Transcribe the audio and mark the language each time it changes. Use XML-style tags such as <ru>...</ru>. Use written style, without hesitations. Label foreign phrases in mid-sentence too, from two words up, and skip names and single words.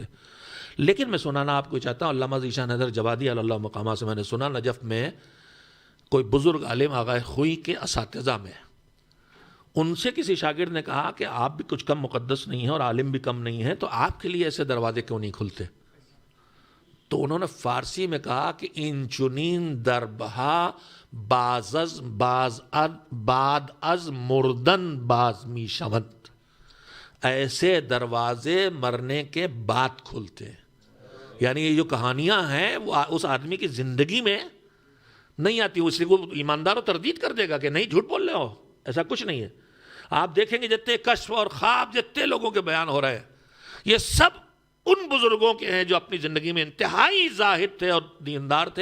<ur>لیکن میں سنانا آپ کو چاہتا ہوں، علامہ ذیشان حیدر جوادی علی اللہ مقامہ سے میں نے سنا، نجف میں کوئی بزرگ عالم آغا خوئی کے اساتذہ میں، ان سے کسی شاگرد نے کہا کہ آپ بھی کچھ کم مقدس نہیں ہیں اور عالم بھی کم نہیں ہیں، تو آپ کے لیے ایسے دروازے کیوں نہیں کھلتے؟ تو انہوں نے فارسی میں کہا کہ</ur> <fa>ان چنین دربہا بعد از مردن باز می شود،</fa> <ur>ایسے دروازے مرنے کے بعد کھلتے ہیں. یعنی یہ جو کہانیاں ہیں وہ اس آدمی کی زندگی میں نہیں آتی، اس لیے وہ ایماندار و تردید کر دے گا کہ نہیں جھوٹ بول رہے ہو، ایسا کچھ نہیں ہے. آپ دیکھیں گے جتنے کشف اور خواب جتنے لوگوں کے بیان ہو رہے ہیں، یہ سب ان بزرگوں کے ہیں جو اپنی زندگی میں انتہائی زاہد تھے اور دیندار تھے.</ur>